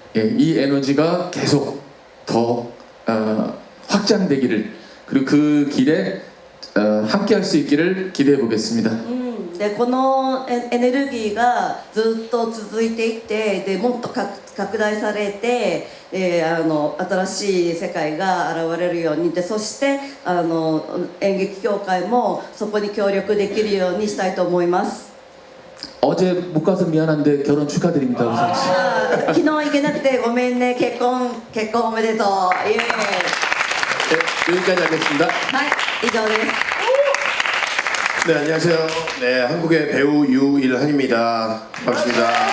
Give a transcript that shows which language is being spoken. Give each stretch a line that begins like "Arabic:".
Korean: 예, 이 에너지가 계속 더 확장되기를 그리고 그 길에 함께할 수 있기를 기대해 보겠습니다.
Japanese: でこのエネルギーがずっと続いていってでもっと拡大されて新しい世界が現れるようにでそして演劇協会もそこに協力できるようにしたいと思います。
Korean: 어제 못 가서 미안한데 결혼 축하드립니다. 우선 씨.
Japanese: 昨日行けなくてごめんね結婚おめでとう。イエーイ。
Korean: 네, 여기까지 하겠습니다.
Japanese: はい以上です。
Korean: 네, 안녕하세요. 네, 한국의 배우 유일한입니다. 반갑습니다.